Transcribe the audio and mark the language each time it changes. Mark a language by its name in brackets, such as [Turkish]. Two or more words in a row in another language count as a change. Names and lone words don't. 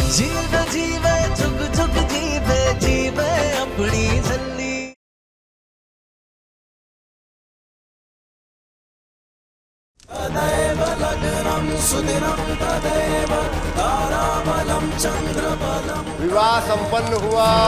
[Sanskrit] जीवे जीवे झुक झुक जीवे जीवे अपनी जल्दी। तदेव लग्नं सुदिनं तदेव ताराबलं चंद्रबलं। [Hindi] विवाह संपन्न हुआ।